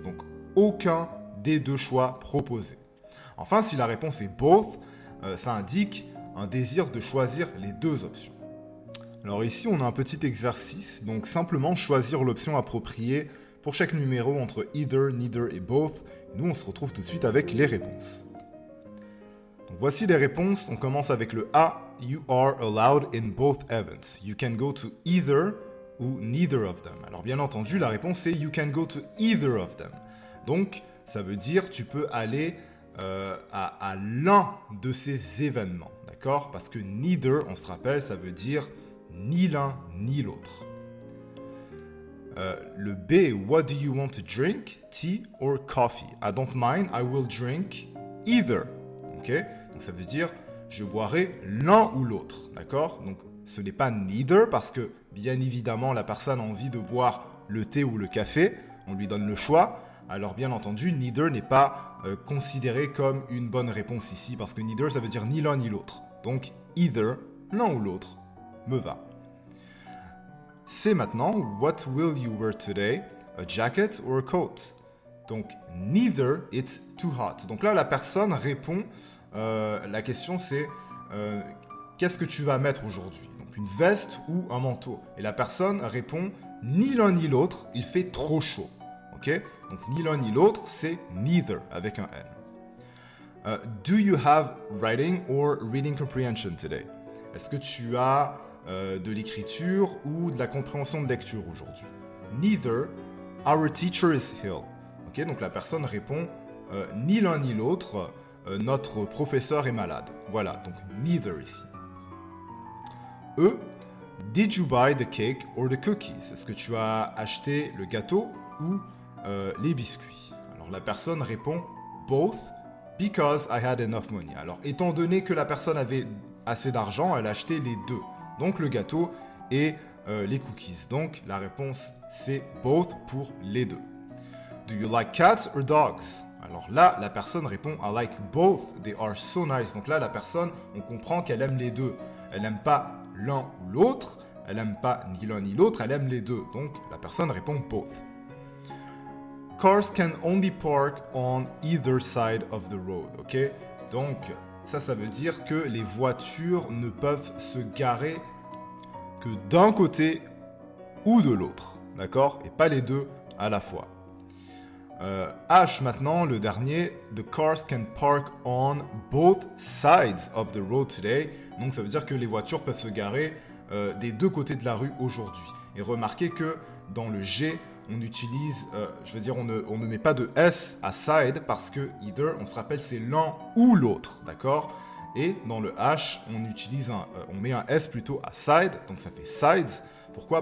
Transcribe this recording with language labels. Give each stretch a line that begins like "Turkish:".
French: Donc aucun des deux choix proposés. Enfin, si la réponse est both, ça indique un désir de choisir les deux options. Alors ici, on a un petit exercice, donc simplement choisir l'option appropriée pour chaque numéro entre either, neither et both. Nous, on se retrouve tout de suite avec les réponses. Donc voici les réponses. On commence avec le A.
English: You are allowed in both events. You can go to either ou neither of them.
French: Alors bien entendu, la réponse est
English: you can go to either of them.
French: Donc, ça veut dire tu peux aller à l'un de ces événements, d'accord? Parce que neither, on se rappelle, ça veut dire ni l'un ni l'autre.
English: Le B, what do you want to drink? Tea or coffee? I don't mind, I will drink either. Ok?
French: Donc ça veut dire je boirai l'un ou l'autre, d'accord? Donc ce n'est pas neither parce que bien évidemment la personne a envie de boire le thé ou le café, on lui donne le choix. Alors bien entendu, neither n'est pas considéré comme une bonne réponse ici, parce que neither, ça veut dire ni l'un ni l'autre. Donc, either, l'un ou l'autre, me va. C'est maintenant,
English: what will you wear today? A jacket or a coat? Donc, neither, it's too hot.
French: Donc là, la personne répond, la question c'est, qu'est-ce que tu vas mettre aujourd'hui? Donc, une veste ou un manteau? Et la personne répond, ni l'un ni l'autre, il fait trop chaud. Ok? Donc ni l'un ni l'autre, c'est neither avec un N.
English: Do you have writing or reading comprehension today?
French: Est-ce que tu as de l'écriture ou de la compréhension de lecture aujourd'hui.
English: Neither our teacher is ill.
French: Ok, donc la personne répond ni l'un ni l'autre, notre professeur est malade. Voilà, donc neither ici.
English: Did you buy the cake or the cookies?
French: Est-ce que tu as acheté le gâteau ou les biscuits? Alors la personne répond
English: both because I had enough money.
French: Alors étant donné que la personne avait assez d'argent, elle a acheté les deux. Donc le gâteau et les cookies. Donc la réponse c'est both pour les deux.
English: Do you like cats or dogs?
French: Alors là, la personne répond
English: I like both, they are so nice.
French: Donc là, la personne, on comprend qu'elle aime les deux. Elle n'aime pas l'un ou l'autre, elle n'aime pas ni l'un ni l'autre, elle aime les deux. Donc la personne répond both.
English: Cars can only park on either side of the road. Ok?
French: Donc ça veut dire que les voitures ne peuvent se garer que d'un côté ou de l'autre. D'accord? Et pas les deux à la fois.
English: H
French: maintenant, le dernier,
English: the cars can park on both sides of the road today.
French: Donc ça veut dire que les voitures peuvent se garer des deux côtés de la rue aujourd'hui. Et remarquez que dans le G, on utilise, on ne met pas de S à side parce que either, on se rappelle, c'est l'un ou l'autre, d'accord? Et dans le H, on met un S plutôt à side, donc ça fait sides. Pourquoi?